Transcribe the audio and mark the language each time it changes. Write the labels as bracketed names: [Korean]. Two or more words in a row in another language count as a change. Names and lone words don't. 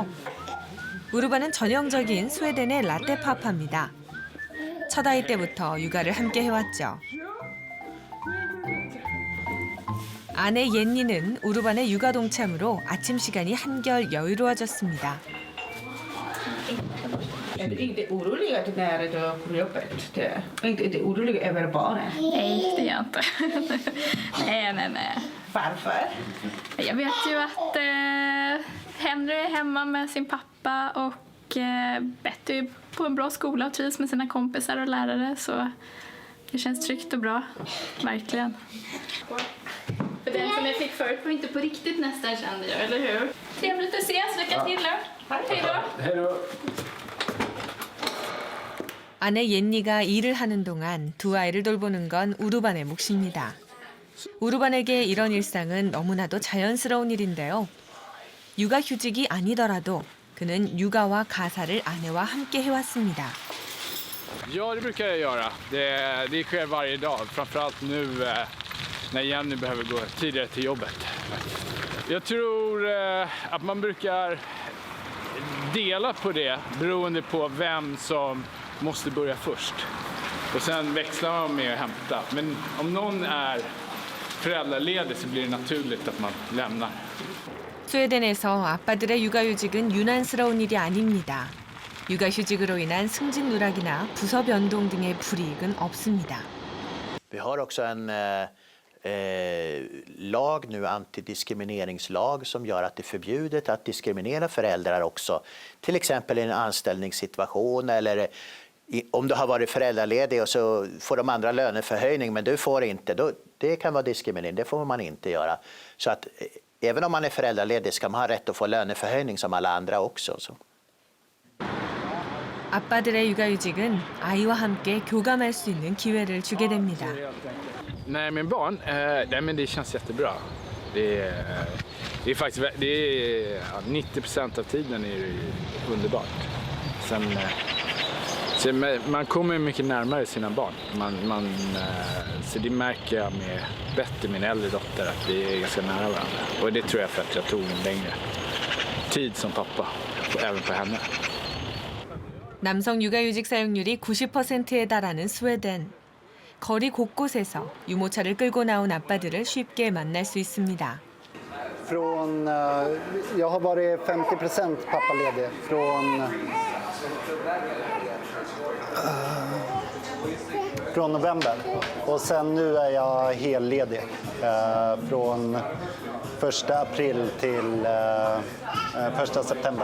[Korean] 우루바는 전형적인 스웨덴의 라떼파파입니다. 첫 아이 때부터 육아를 함께 해왔죠. 아내 옌니는 우루반의 육아 동참으로 아침 시간이 한결 여유로워졌습니다. [Swedish] Är du inte orolig att när du kommer upp? Inte orolig över barnen? Nej, det är jag inte. Nej. Varför? Jag vet ju att Henry är hemma med sin pappa och Betty är på en bra skola och trivs med sina kompisar och lärare. Så det känns tryggt och bra, verkligen. För den som jag fick förut var inte på riktigt nästan, kände jag, eller hur? Trevligt att ses, lycka till nu. Hej då! Hej då! [Korean] 아내 옌니가 일을 하는 동안 두 아이를 돌보는 건 우루반의 몫입니다. 우루반에게 이런 일상은 너무나도 자연스러운 일인데요. 육아휴직이 아니더라도 그는 육아와 가사를 아내와 함께 해왔습니다. [Swedish] Ja, det brukar jag göra. Det sker varje dag, framförallt nu när Jenny behöver gå tidigare till jobbet. Jag tror att man brukar dela på det beroende på vem som måste börja först. Och sen växlar man med att hämta. Men om någon är föräldraledig så blir det naturligt att man lämnar. [Korean] 스웨덴에서 아빠들의 육아휴직은 유난스러운 일이 아닙니다. 육아휴직으로 인한 승진 누락이나 부서 변동 등의 불이익은 없습니다. [Swedish] Vi har också en lag nu, antidiskrimineringslag, som gör att det är förbjudet att diskriminera föräldrar också. Till exempel i en anställningssituation eller om du har varit föräldraledig och så får de andra löneförhöjning men du får inte. Det kan vara diskriminering, det får man inte göra. Så att även om man är föräldraledig ska man ha rätt att få löneförhöjning som alla andra också. Så. [Korean] 아빠들의 육아휴직은 아이와 함께 교감할 수 있는 기회를 주게 됩니다. [Swedish] Nej, min barn, nej, men det känns jättebra. Det är faktiskt 90% av tiden är det underbart. Sen man kommer mycket närmare sina barn. Så det märker jag med Betty, min äldre dotter, att vi är ganska nära varandra. Och det tror jag för att jag tog en längre tid som pappa, även på henne. [Korean] 남성 육아휴직 사용률이 90%에 달하는 스웨덴. 거리 곳곳에서 유모차를 끌고 나온 아빠들을 쉽게 만날 수 있습니다. [Swedish] Jag har varit 50% pappaledig från november och sen nu är jag helledig från 1 april till 1 september.